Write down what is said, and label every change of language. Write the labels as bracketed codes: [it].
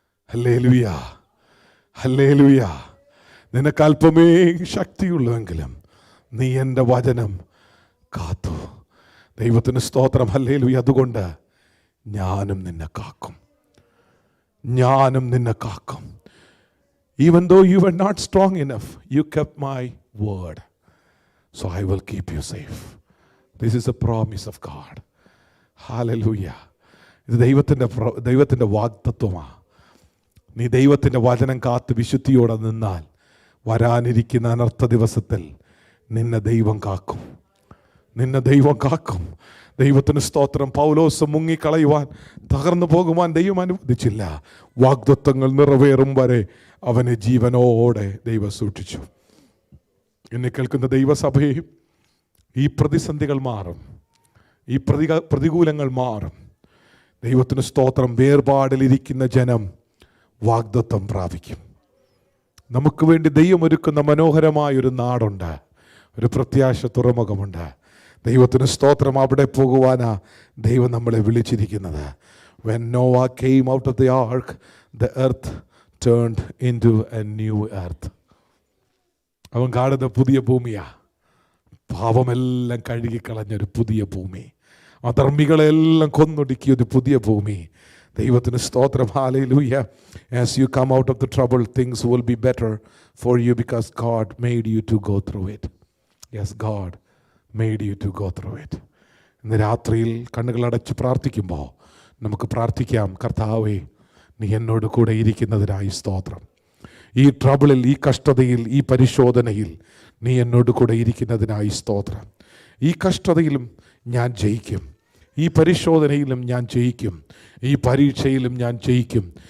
[ml] Hallelujah, hallelujah. നിനക്കല്പമേ ശക്തിയുള്ളൂവെങ്കിലും നീ എൻ്റെ വചനം കാത്തു. ദൈവത്തിന് സ്തോത്രം. ഹല്ലേലൂയ. അതുകൊണ്ട് ഞാനും നിന്നെ കാക്കും, ഞാനും നിന്നെ കാക്കും. [en] Even though you were not strong enough, you kept my word, so I will keep you safe. This is a promise of God. Hallelujah. [ml] ഇത് ദൈവത്തിൻ്റെ വാഗ്ദത്വമാണ്. നീ ദൈവത്തിൻ്റെ വചനം കാത്ത് വിശുദ്ധിയോടെ നിന്നാൽ വരാനിരിക്കുന്ന അനർത്ഥ ദിവസത്തിൽ നിന്നെ ദൈവം കാക്കും, നിന്നെ ദൈവം കാക്കും. ദൈവത്തിന് സ്തോത്രം. പൗലോസ് മുങ്ങിക്കളയുവാൻ, തകർന്നു പോകുവാൻ ദൈവം അനുവദിച്ചില്ല. വാഗ്ദത്തങ്ങൾ നിറവേറും വരെ അവനെ ജീവനോടെ ദൈവം സൂക്ഷിച്ചു. എന്നെ കേൾക്കുന്ന ദൈവസഭയും ഈ പ്രതിസന്ധികൾ മാറും, ഈ പ്രതികൂലങ്ങൾ മാറും. ദൈവത്തിന് സ്തോത്രം. വേർപാടിലിരിക്കുന്ന ജനം വാഗ്ദത്തം പ്രാപിക്കും. നമുക്ക് വേണ്ടി ദൈവം ഒരുക്കുന്ന മനോഹരമായൊരു നാടുണ്ട്, ഒരു പ്രത്യാശ തുറമുഖമുണ്ട്. ദൈവത്തിന് സ്തോത്രം. അവിടെ പോകുവാനാ ദൈവം നമ്മളെ വിളിച്ചിരിക്കുന്നത്. [en] When Noah came out of the ark, the earth turned into a new earth. [ml] അവൻ കാണുന്ന പുതിയ ഭൂമിയാ, പാപമെല്ലാം കഴുകിക്കളഞ്ഞൊരു പുതിയ ഭൂമി, അധർമ്മികളെല്ലാം കൊന്നൊടുക്കിയൊരു പുതിയ ഭൂമി. ദൈവത്തിന് സ്തോത്രം. Hallelujah. [en] As you come out of the trouble, things will be better for you because God made you to go through it. Yes, God made you to go through it. [ml] ഇന്ന് രാത്രിയിൽ കണ്ണുകളടച്ച് പ്രാർത്ഥിക്കുമ്പോൾ നമുക്ക് പ്രാർത്ഥിക്കാം, കർത്താവേ, നീ എന്നോട് കൂടെ ഇരിക്കുന്നതിനായി സ്തോത്രം. ഈ ട്രബിളിൽ, ഈ കഷ്ടതയിൽ, ഈ പരിശോധനയിൽ നീ എന്നോട് കൂടെ ഇരിക്കുന്നതിനായി സ്തോത്രം. ഈ കഷ്ടതയിലും ഞാൻ ജയിക്കും, ഈ പരിശോധനയിലും ഞാൻ ജയിക്കും, ഈ പരീക്ഷയിലും ഞാൻ ജയിക്കും.